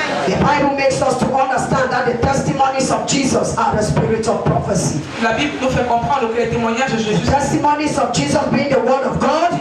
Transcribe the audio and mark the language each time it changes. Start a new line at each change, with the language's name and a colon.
English: the Bible makes us to understand that the testimonies of Jesus are the spirit of prophecy.
French: la Bible nous fait comprendre que les témoignages de Jésus,
English: The testimonies of Jesus being the word of God,